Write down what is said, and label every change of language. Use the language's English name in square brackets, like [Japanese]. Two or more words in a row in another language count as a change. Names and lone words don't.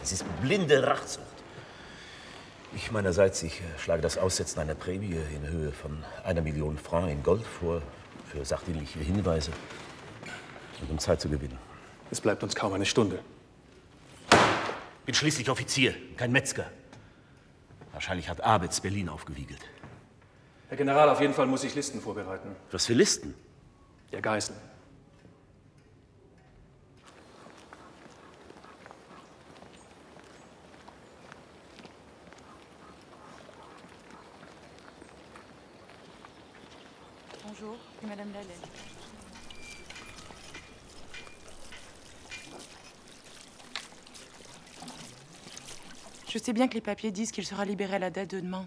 [German] Es ist blinde Rachsucht. Ich meinerseits, ich schlage das Aussetzen einer Prämie in Höhe von 1 Million Francs in Gold vor, für sachdienliche Hinweise und um Zeit zu gewinnen. Es bleibt uns kaum eine Stunde. Bin schließlich Offizier, kein Metzger. Wahrscheinlich hat Abetz Berlin aufgewiegelt. Herr General, auf jeden Fall muss ich Listen vorbereiten. Was für Listen? Der Geißel. [French] Bonjour, Madame Lallet. Je sais bien que les papiers disent qu'il sera libéré à la date de demain.